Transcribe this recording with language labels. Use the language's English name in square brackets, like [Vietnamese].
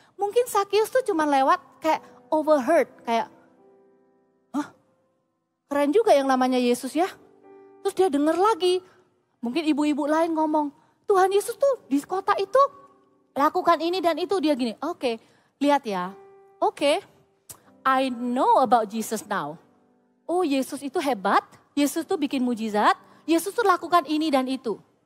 [Indonesian] Mungkin Sakeus tuh cuma lewat kayak overheard. Kayak, keren juga yang namanya Yesus ya. Terus dia dengar lagi. Mungkin ibu-ibu lain ngomong, Tuhan Yesus tuh di kota itu lakukan ini dan itu. Dia gini, oke, lihat ya. [English] Oke, I know about Jesus now. [Indonesian] Oh, Yesus itu hebat, Yesus tuh bikin mujizat, Yesus tuh lakukan ini dan itu.